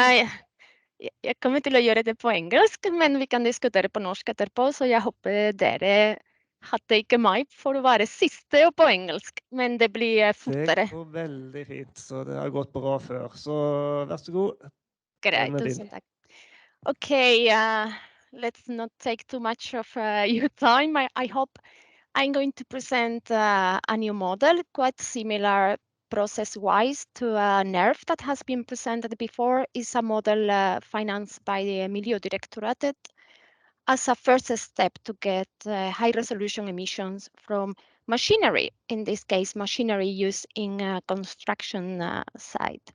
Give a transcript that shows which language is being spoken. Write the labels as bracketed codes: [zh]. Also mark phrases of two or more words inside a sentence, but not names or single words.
[no] Ja, jeg kommer til å gjøre det på engelsk, men vi kan diskutere på norsk etterpå, så jeg håper dere hadde ikke meg for å være siste og på engelsk, men det blir Det fortere. går veldig fint, så det har gått bra før. Så vær så god. Greit, Den er din. tusen takk. [en] Okay, let's not take too much of your time. I hope I'm going to present a new model, quite similar process-wise to NERF that has been presented before. It's a model financed by the Miljödirektoratet as a first step to get high-resolution emissions from machinery, in this case, machinery used in construction site.